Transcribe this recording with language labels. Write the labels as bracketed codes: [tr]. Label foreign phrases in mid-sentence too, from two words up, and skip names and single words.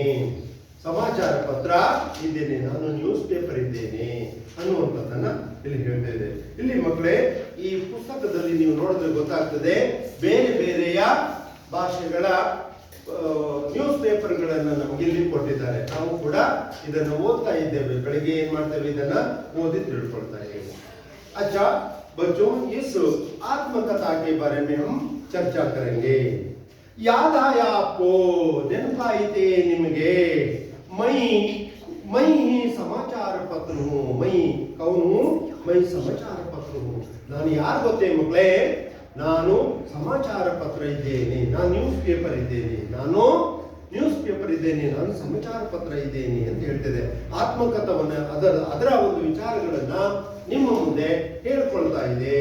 [kn] ಸಮಾಚಾರ ಪತ್ರ ಇದ್ದೇನೆ, ನಾನು [en] news paper [kn] ಇದ್ದೇನೆ ಅನ್ನುವಂಥದ್ದನ್ನ ಇಲ್ಲಿ ಹೇಳ್ತಾ ಇದೆ. ಇಲ್ಲಿ ಮಕ್ಕಳೇ, ಈ ಪುಸ್ತಕದಲ್ಲಿ ನೀವು ನೋಡಿದ್ರೆ ಗೊತ್ತಾಗ್ತದೆ, ಬೇರೆ ಬೇರೆಯ ಭಾಷೆಗಳ ನ್ಯೂಸ್ ಪೇಪರ್ಗಳನ್ನು ನಮಗೆ ಇಲ್ಲಿ ಕೊಟ್ಟಿದ್ದಾರೆ. ನಾವು ಕೂಡ ಇದನ್ನು ಓದ್ತಾ ಇದ್ದೇವೆ. ಬೆಳಿಗ್ಗೆ ಏನ್ ಮಾಡ್ತೇವೆ, ಇದನ್ನ ಓದಿ ತಿಳ್ಕೊಳ್ತಾ ಇದ್ದೇವೆ. [hi] अच्छा बच्चों, इस आत्मकथा के बारे में हम चर्चा करेंगे. याद आया आपको? [kn] ನೆನಪಾಯಿತೆ ನಿಮಗೆ? [hi] मैं ही समाचार पत्र हूँ. मैं कौन हूँ? मैं समाचार पत्र हूँ. [kn] ನಾನು ಯಾರು ಗೊತ್ತೇ ಮಕ್ಕಳೇ? ನಾನು ಸಮಾಚಾರ ಪತ್ರ ಇದ್ದೇನೆ, ನಾನು [en] news paper [kn] ಇದ್ದೇನೆ, ನಾನು [en] news paper [kn] ಇದ್ದೇನೆ, ನಾನು ಸಮಾಚಾರ ಪತ್ರ ಇದ್ದೇನೆ ಅಂತ ಹೇಳ್ತಿದೆ. ಆತ್ಮಕಥವನ್ನ ಅದರ ಒಂದು ವಿಚಾರಗಳನ್ನ ನಿಮ್ಮ ಮುಂದೆ ಹೇಳ್ಕೊಳ್ತಾ ಇದೆ.